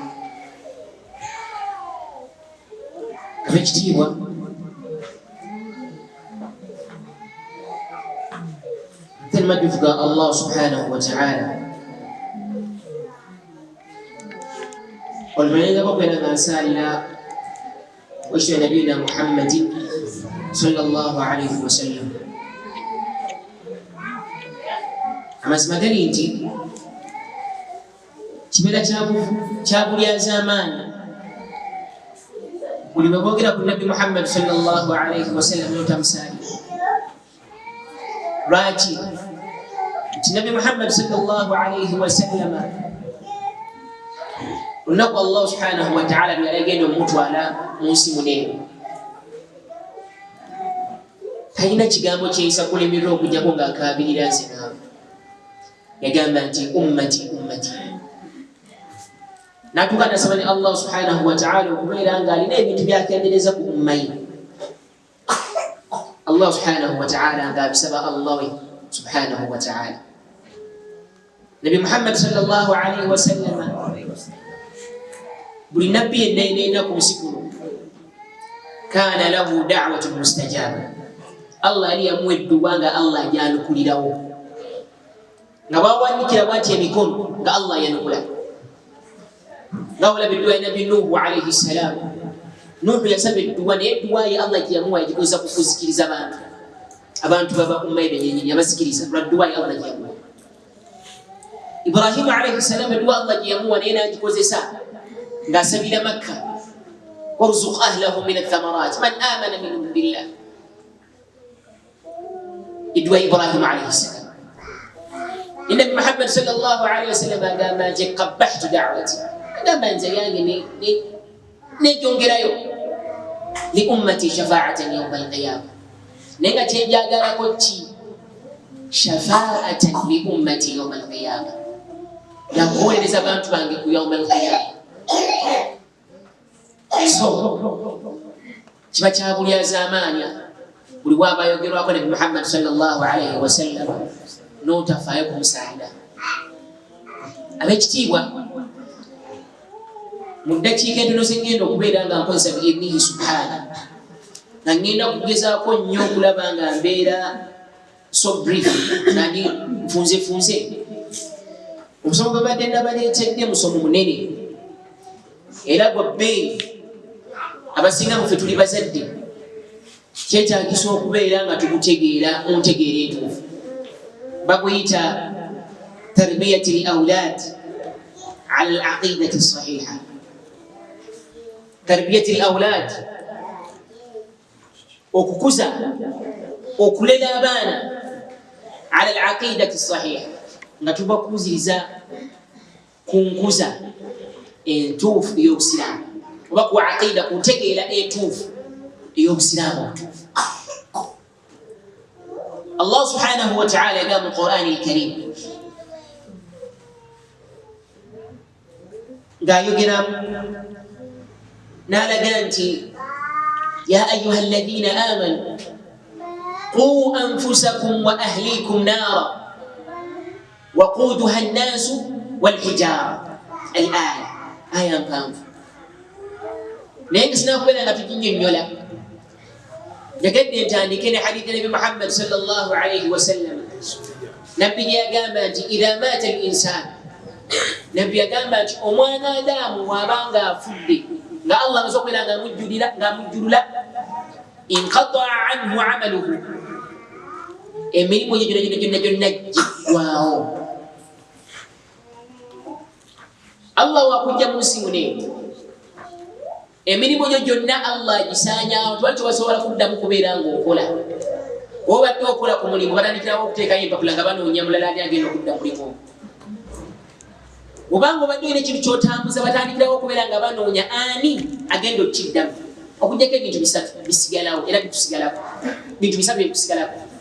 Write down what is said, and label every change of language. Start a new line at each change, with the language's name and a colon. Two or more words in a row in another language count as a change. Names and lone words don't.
Arabic: Abekitiibwa, المجد الله سبحانه وتعالى والمعين ربنا ما سالنا واشتى نبينا محمد صلى الله عليه وسلم.
Ganda: amazima gali nti kibeera kyabulyaza amaanyi buli bwe boogera ku nabbi Muhammad
Arabic: صلى الله عليه وسلم
Ganda: n'otamusaalira. Lwaki? Nti nabbi Muhammad
Arabic: صلى الله عليه وسلم
Ganda: olunaku Allah
Arabic: سبحانه وتعالى
Ganda: lwe yali agenda omutwala mu nsi munene, talina kigambo kyeyisa kulemerera okujjako ng'akaabirira nze naawe. Yagamba nti
Arabic: أمتي أمتي.
Ganda: Natuuka nasaba ne Allah
Arabic: سبحانه وتعالى
Ganda: okubeera ng'alina ebintu byakendereza ku umma ye.
Arabic: الله سبحانه وتعالى
Ganda: ng'abisaba Allah we
Arabic: سبحانه وتعالى.
Ganda: Nabi Muhammad
Arabic: صلى الله عليه وسلم
Ganda: buli nabbi yenna ku nsi kuno
Arabic: كان له دعوة مستجابة.
Ganda: Allah yali yamuwa edduwa nga Allah gyanukulirawo, nga bwawannikira bwati emikono nga Allah yanukula. nga olaba edduwa ya Nabi Nuhu
Arabic: عليه السلام.
Ganda: Nuhu yasaba edduwa naye edduwa ye Allah gyeyamuwa yagikozesa kuzikiriza abantu baba umma ebenyenyenye abazikiriza lwa dduwa ye Allah gyeyamuwa. Ibrahimu
Arabic: عليه السلام
Ganda: edduwa Allah gyeyamuwa naye nagikozesa ng'asabira Makka,
Arabic: وارزق أهله من الثمرات من آمن منهم بالله.
Ganda: Edduwa ya Ibrahimu
Arabic: عليه السلام.
Ganda: Nabi Muhammad
Arabic: صلى الله عليه وسلم
Ganda: agamba nti
Arabic: خبأت دعوتي,
Ganda: agamba nze yange nejongerayo
Arabic: لأمتي شفاعة يوم القيامة.
Ganda: Naye nga kyenjagalako ki?
Arabic: شفاعة لأمتي يوم القيامة,
Ganda: yakuwolereza abantu bange ku
Arabic: يوم القيامة.
Ganda: So kiba kyabulyaza amaanyi buli bwaba ayogerwako Nabi Muhammad
Arabic: صلى الله عليه وسلم
Ganda: n'otafaayo kumusaanira. Abekitiibwa, mu ddakiika entono ze ngenda okubeera nga nkozesa
Arabic: بإذنه سبحانه,
Ganda: nga ngenda kugezaako nnyo okulaba nga mbeera
English: so brief
Ganda: nani nfunze. Omusomo gwe badde nabaleetedde musomo munene era gwa bbeeyi. Abasinga mufe tuli bazadde, kyetaagisa okubeera nga tugutegeera muntegeera entuufu.
Arabic: Baguyita تربية الأولاد على العقيدة الصحيحة. تربية الأولاد,
Ganda: okukuza okulera abaana
Arabic: على العقيدة الصحيحة,
Ganda: nga tubakuziriza ku nkuza entuufu ey'obusiraamu oba ku aqida, ku ntegeera entuufu ey'obusiraamu obutuufu. Allah
Arabic: سبحانه وتعالى
Ganda: yagamba mu Qur'an al-Karim ng'ayogera n'alaga nti
Arabic: يا أيها الذين آمنوا قوا أنفسكم وأهليكم نارا وقودها الناس والحجارة.
Ganda: Al-aya, aya mpanvu naye nga sinakubeera nga tuginnyonnyola. Yagadde ntandike ne hadithi Nabi Muhammad
Arabic: صلى الله عليه وسلم.
Ganda: Nabbi yagamba nti
Arabic: إذا مات الإنسان,
Ganda: Nabbi yagamba nti omwana Adamu bw'abanga afudde nga Allah amaze okubeera ng'amujjulula,
Arabic: انقطع عنه عمله,
Ganda: emirimu ye gyonna giggwaawo. Allah wakujja mu nsi munene emirimu gyo gyonna Allah gisaanyaawo tewali tebasobola kuddamu kubeera ng'okola obadde okola ku mulimu batandikirawo okuteekayo empapula nga banoonya mulala ani agenda okudda mulimu obanga obadde olina ekintu kyotambuza batandikirawo okubeera nga banoonya ani agenda okukiddamu okujjako ebintu bisatu bisigalawo era bitusigalako bintu bisatu byetusigalako